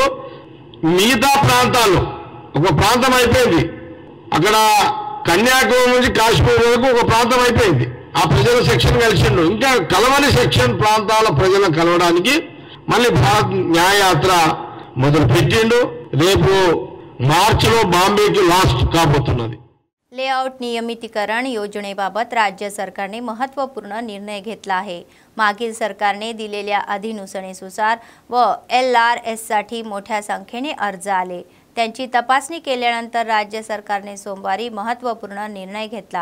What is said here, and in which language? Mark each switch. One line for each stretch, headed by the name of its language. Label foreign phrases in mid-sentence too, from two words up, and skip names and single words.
Telugu: మిగతా ప్రాంతాల్లో ఒక ప్రాంతం అయిపోయింది, అక్కడ కన్యాకుమారి నుంచి కాశ్మీర్ వరకు ఒక ప్రాంతం అయిపోయింది. ఆ ప్రజల సెక్షన్ కలిసిండు, ఇంకా కలవని సెక్షన్ ప్రాంతాల ప్రజలను కలవడానికి మళ్ళీ భారత్ న్యాయ యాత్ర మొదలు పెట్టిండు. రేపు మార్చిలో బాంబేకి లాస్ట్ కాబోతున్నది.
Marathi: लेआउट नियमितीकरण योजनेबाबत राज्य सरकारने महत्त्वपूर्ण निर्णय घेतला आहे. मागील सरकारने दिलेल्या अधिसूचनेनुसार व LRS साठी मोठ्या संख्येने अर्ज आले. त्यांची तपासणी केल्यानंतर राज्य सरकारने सोमवारी महत्त्वपूर्ण निर्णय घेतला.